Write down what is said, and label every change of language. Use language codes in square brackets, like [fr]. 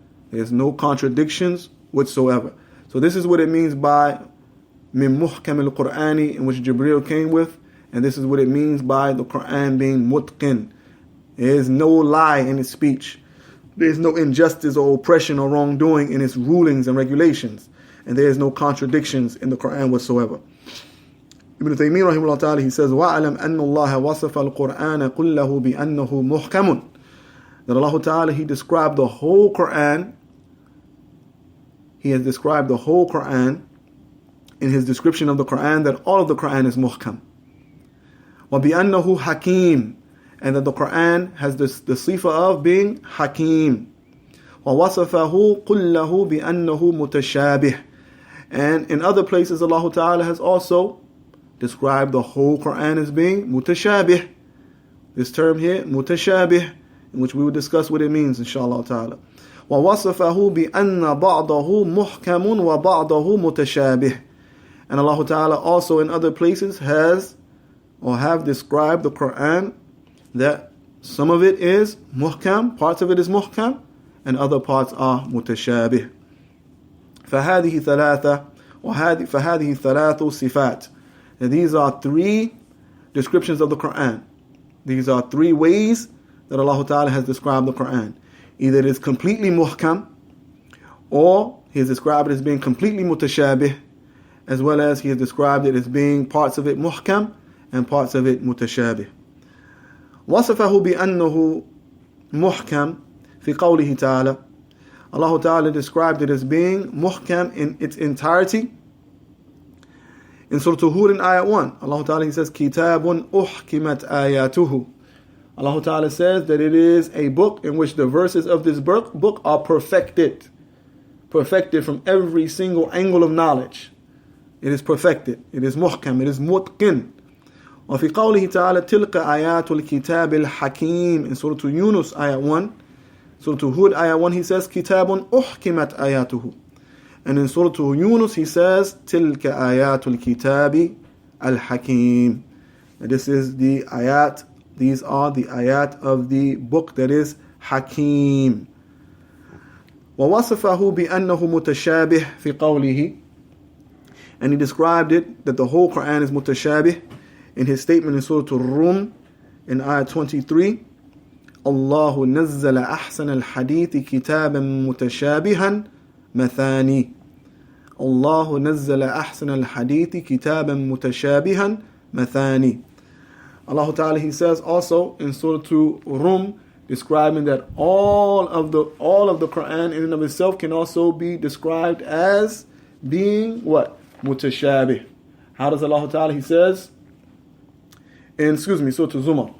[en] There's no contradictions whatsoever. So this is what it means by min muhkam al-Qur'ani, in which Jibreel came with, and this is what it means by the Quran being mutqin. There is no lie in its speech. There is no injustice or oppression or wrongdoing in its rulings and regulations. And there is no contradictions in the Quran whatsoever. [ar] Ibn Taymiyyah rahimahullah ta'ala, [en] he says, [ar] وَعَلَمْ أَنَّ اللَّهَ وَصَفَ الْقُرْآنَ كُلَّهُ بِأَنَّهُ مُحْكَمٌ. [en] That Allah ta'ala, He described the whole Quran. He has described the whole Quran in His description of the Quran, that all of the Quran is muhkam. [ar] وَبِأَنَّهُ حَكِيمٌ. [en] And that the Quran has the sifa of being hakim. [ar] وَوَصَفَهُ كُلَّهُ بِأَنَّهُ مُتَشَابِهٌ. [en] And in other places, Allah Ta'ala has also described the whole Quran as being mutashabih. This term here, mutashabih, in which we will discuss what it means, inshallah ta'ala. [ar] وَوَصَفَهُ بِأَنَّ بَعْضَهُ مُحْكَمٌ وَبَعْضَهُ مُتَشَابِهٌ. [en] And Allah Ta'ala also in other places has or have described the Quran that some of it is muhkam, parts of it is muhkam, and other parts are mutashabih. [ar] فهذه ثلاثة فهذه ثلاث صفات. [en] And these are three descriptions of the Quran. These are three ways that Allah Ta'ala has described the Quran. Either it is completely muhkam, or He has described it as being completely mutashabih, as well as He has described it as being parts of it muhkam and parts of it mutashabih. [ar] وصفه بأنه محكم في قوله تعالى. [en] Allah Ta'ala described it as being muhkam in its entirety. In Surah Hud in Ayah 1, Allah Ta'ala says, [ar] كِتَابٌ أُحْكِمَتْ آيَاتُهُ. [en] Allah Ta'ala says that it is a book in which the verses of this book are perfected. Perfected from every single angle of knowledge. It is perfected. It is muhkam. It is mutqin. [ar] وفي قوله تعالى تلك آيات الكتاب الحكيم. [en] In Surah Yunus Ayah 1, Surah Hud Ayah 1, He says [ar] كتاب أحكمت آياته. [en] And in Surah Yunus He says [ar] تلك آيات الكتاب الحكيم. [en] And this is the ayat. These are the ayat of the book that is Hakim. [ar] وَوَصَفَهُ بِأَنَّهُ مُتَشَابِهٌ فِي قَوْلِهِ. [en] And he described it, that the whole Quran is mutashabih, in his statement in Surah Ar-Rum, in ayah 23. [ar] الله نزل أحسن الحديث كتابا متشابها مثاني. الله نزل أحسن الحديث كتابا متشابها مثاني. [en] Allah Ta'ala, He says also in Surah Rum, describing that all of the Quran in and of itself can also be described as being what? Mutashabih. How does Allah Ta'ala, He says in, Surah Zumar.